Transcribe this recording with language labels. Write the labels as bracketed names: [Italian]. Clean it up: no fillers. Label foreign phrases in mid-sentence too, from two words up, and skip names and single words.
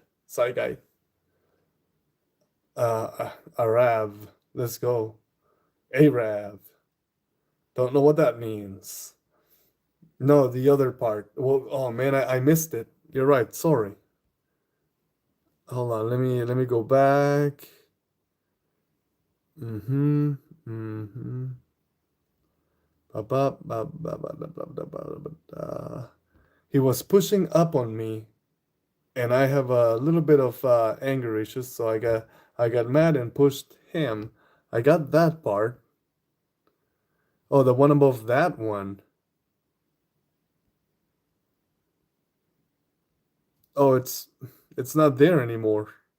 [English] Side guy. Arav. Let's go. Arav. Don't know what that means. No, the other part. Well, oh man, I missed it. You're right. Sorry. Hold on. Let me go back. Mm-hmm. Mm-hmm. Ba, ba, ba, ba, ba, ba, ba, ba, ba, ba, ba. He was pushing up on me, and I have a little bit of anger issues, so I got mad and pushed him. I got that part. Oh, the one above that one. Oh, it's not there anymore.